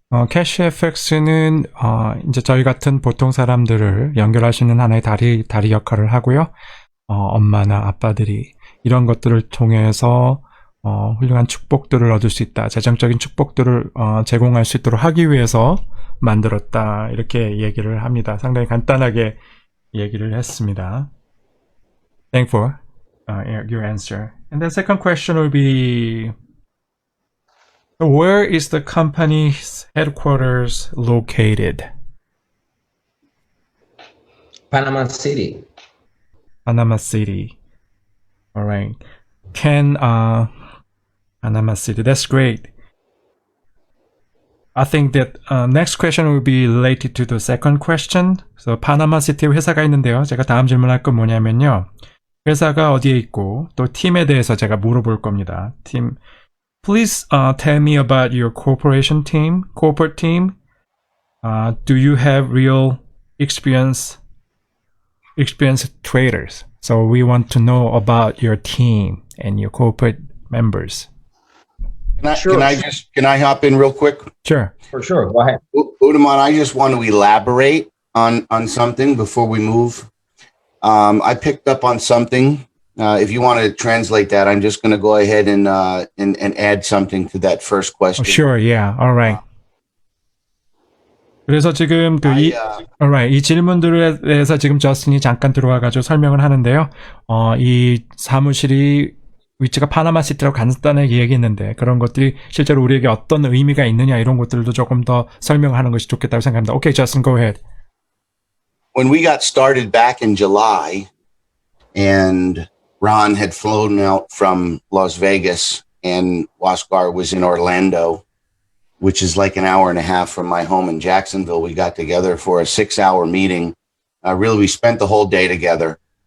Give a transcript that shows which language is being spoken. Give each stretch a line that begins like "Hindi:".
Korean: CashFX는 이제 저희 같은 보통 사람들을 연결할 수 있는 하나의 다리 역할을 하고요. 엄마나 아빠들이 이런 것들을 통해서 훌륭한 축복들을 얻을 수 있다. 재정적인 축복들을 제공할 수 있도록 하기 위해서 만들었다. 이렇게 얘기를 합니다. 상당히 간단하게 얘기를 했습니다.
English: Thank you for your answer. And the second question will be, where is the company's headquarters located? Panama City. Panama City. All right. Panama City. That's great. I think that next question will be related to the second question.
Korean: So Panama City에 회사가 있는데요. 제가 다음 질문할 건 뭐냐면요. 회사가 어디에 있고 또 팀에 대해서 제가 물어볼 겁니다. 팀.
English: Please tell me about your corporate team. Do you have real experienced traders? So we want to know about your team and your corporate members. Can I hop in real quick? Sure. For sure. Go ahead. Udaman, I just want to elaborate on something before we move. I picked up on something. If you want to translate that, I'm just going to go ahead and add something to that first question. Sure. Yeah. All right.
Korean: 그래서 지금 이 질문들에 대해서 지금 저스틴이 잠깐 들어와가지고 설명을 하는데요. 이 사무실이 위치가 파나마 시티라고 간단하게 얘기했는데 그런 것들이 실제로 우리에게 어떤 의미가 있느냐 이런 것들도 조금 더 설명하는 것이 좋겠다고 생각합니다.
English: Okay, Justin, go ahead. When we got started back in July, and Ron had flown out from Las Vegas, and Waskar was in Orlando, which is like an hour and a half from my home in Jacksonville. We got together for a 6-hour meeting. Really, we spent the whole day together.